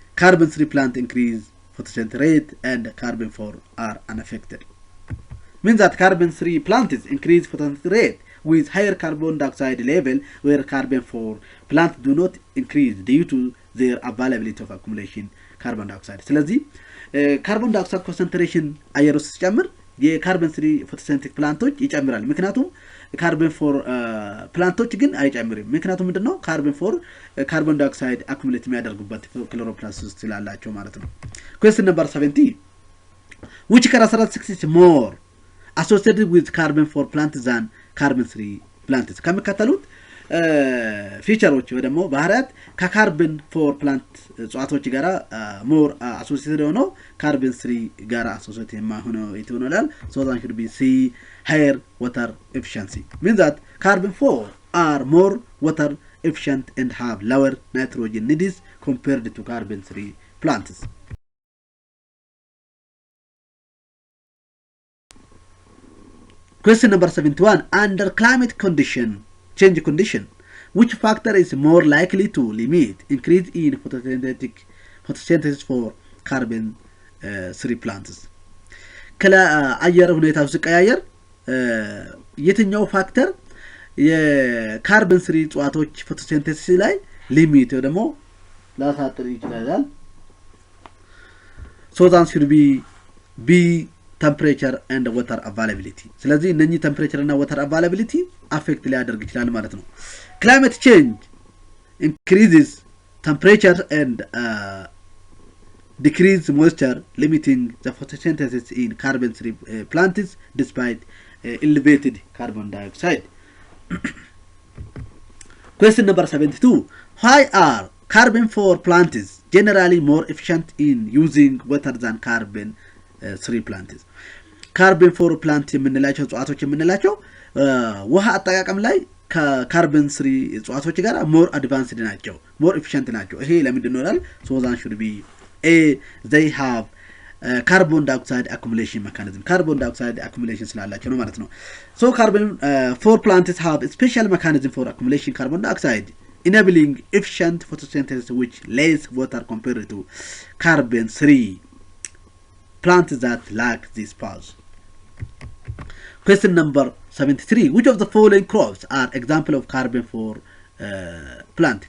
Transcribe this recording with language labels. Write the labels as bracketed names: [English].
[English] Carbon 3 plant increase photosynthesis rate and carbon 4 are unaffected. Means that carbon 3 plants increase photosynthesis rate with higher carbon dioxide level, where carbon 4 plants do not increase due to their availability of accumulation carbon dioxide. [Amharic] ስለዚህ ካርቦን ዳይኦክሳይድ ኮንሰንትሬሽን አየር ውስጥ ሲጨምር የካርበን 3 ፎቶሲንቴቲክ ፕላንቶች ይጨምራል። ምክንያቱም ካርበን 4 ፕላንቶች ግን አይጨምርም። ምክንያቱም ምንድነው? ካርበን 4 ካርቦን ዳይኦክሳይድ አኩሙሌት የሚያደርጉበት ክሎሮፕላስት ውስጥ ስላላቸው ማለት ነው። [English] Question number 70. Which characteristics is more associated with carbon 4 plants than carbon 3 plants? [Amharic] ከመከተሉት ፊቸሮች ወይ ደግሞ ባህሪያት ከካርበን 4 ፕላንት እጽዋቶች ጋራ [English] ሞር አሶሲኤትድ [Amharic] ሆነው ካርበን 3 ጋራ አሶሲኤት የማይሆነው ይሆናል? [English] So that should be C. Higher water efficiency. Means that carbon 4 are more water efficient and have lower nitrogen needs compared to carbon 3 plants. Question number 71. Under climate change condition, which factor is more likely to limit increase in photosynthesis for carbon 3 plants? [Amharic] ከአየር ሁኔታው ሲቀያየር የትኛው ፋክተር የካርበን ስሪ እጽዋቶች ፎቶሲንቴሲስ ላይ ሊሚት ወይ ደግሞ ላሳጥር ይችላል? [English] So that should be temperature and water availability. [Amharic] ስለዚህ እነኚህ temperature እና water availability affect ሊያደርግ ይችላል ማለት ነው። [English] Climate change increases temperature and decrease moisture, limiting the photosynthesis in carbon-free plants despite elevated carbon dioxide. Question number 72. Why are carbon-4 plants generally more efficient in using water than carbon-3 plants? [Amharic] Carbon-4 plants የምንላቸው እጽዋቶች የምንላቸው ውሃ አጠቃቀም ላይ ከካርበን 3 እጽዋቶች ጋር [English] more advanced [Amharic] ናቸው, [English] more efficient [Amharic] ናቸው. ይሄ ለምንድን ነው ይላል? [English] So that should be A, they have carbon dioxide accumulation mechanism. Carbon dioxide accumulation [Amharic] ስላላቸው ነው ማለት ነው. [English] So carbon 4 plants have a special mechanism for accumulation carbon dioxide, enabling efficient photosynthesis which less water compared to carbon 3 plants that lack this pause. Question number 73. Which of the following crops are example of carbon 4 plant?